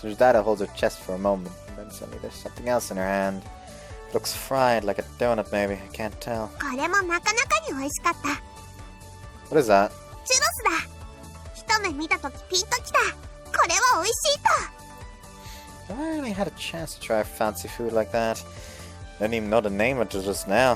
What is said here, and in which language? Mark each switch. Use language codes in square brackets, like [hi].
[en] So Dada holds her chest for a moment, and then suddenly there's something else in her hand. It looks fried, like a donut maybe. I can't tell. [ja] これもなかなかに美味しかった。 [en] What is that? [ja] チュロスだ。一目見たときピンときた。これは美味しいと。 [en] Have I really had a chance to try fancy food like that? I didn't even know the name until just now.